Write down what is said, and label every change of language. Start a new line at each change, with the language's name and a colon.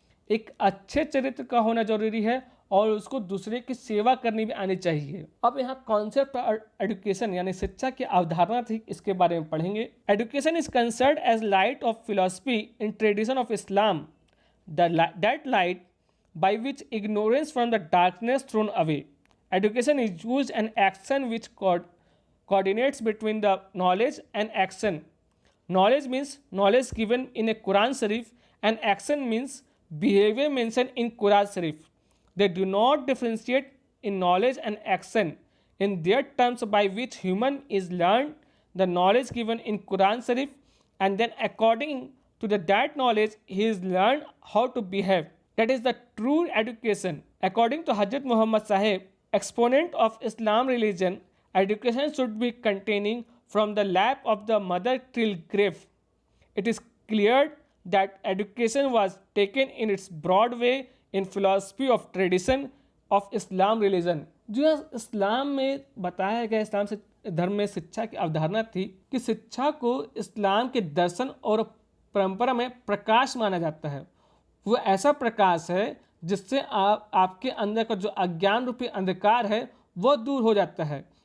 Hindi: एक अच्छे चरित्र का होना जरूरी है और उसको दूसरे की सेवा करनी भी आनी चाहिए। अब यहाँ कॉन्सेप्ट एजुकेशन यानी शिक्षा की अवधारणा थी, इसके बारे में पढ़ेंगे।
English: Education is concerned as light of philosophy in tradition of Islam, that light by which ignorance from the darkness thrown away. Education is used an action which coordinates between the knowledge and action. Knowledge means knowledge given in a Quran Sharif and action means behavior mentioned in Quran Sharif. They do not differentiate in knowledge and action in their terms by which human is learned the knowledge given in Quran Sharif, and then according to that knowledge he is learned how to behave. That is the true education. According to Hazrat Muhammad Sahib, exponent of Islam religion, education should be containing from the lap of the mother till grave. It is clear that education was taken in its broad way in philosophy of tradition of Islam religion.
Hindi: जो इस्लाम में बताया गया, इस्लाम से धर्म में शिक्षा की अवधारणा थी कि शिक्षा को इस्लाम के दर्शन और परंपरा में प्रकाश माना जाता है। वो ऐसा प्रकाश है जिससे आपके अंदर का जो अज्ञान रूपी अंधकार है वो दूर हो जाता है।